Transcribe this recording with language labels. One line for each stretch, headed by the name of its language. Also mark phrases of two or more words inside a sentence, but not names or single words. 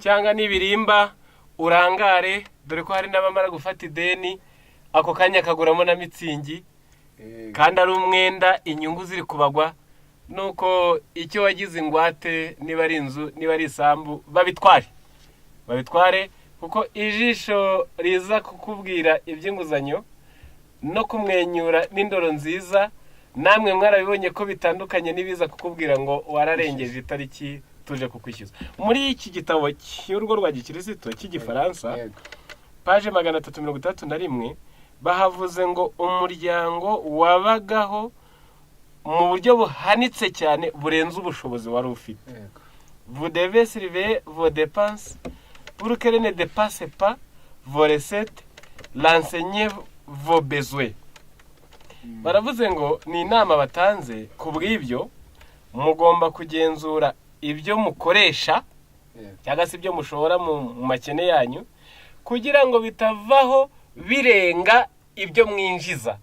Kinyarwanda: cyangwa nibirimba urangare, dore ko hari n'abamara gufata ideni ako kanya kaguramo na mitsingi, kandi ari umwenda, inyungu ziri kubagwa, nuko icyo wagize ingwate, niba ari inzu, niba ari isambu, babitware, kuko ijisho riza kukubwira iby'inguzanyo no kumwenyura n'indoro nziza, namwe mwarabibonye ko bitandukanye n'ibiza kukubwira ngo wararengeje itariki tuje kukwishyuza. Muri iki gitabo cy'urugo rwa Gikristo cy'igifaransa, page 361, bahavuze ngo umuryango wabagaho mu buryo buhanitse cyane burenze ubushobozi wari ufite.
French: Vous devez surveiller vos dépenses pour qu'elles ne dépassent pas vos recettes, renseigner vos besoins.
Kinyarwanda: Baravuze ngo ni inama batanze, ku bw'ibyo mugomba kugenzura ibyo mukoresha cyangwa se ibyo mushora mu makene yanyu, kugira ngo bitavaho birenga ibyo mwinjiza.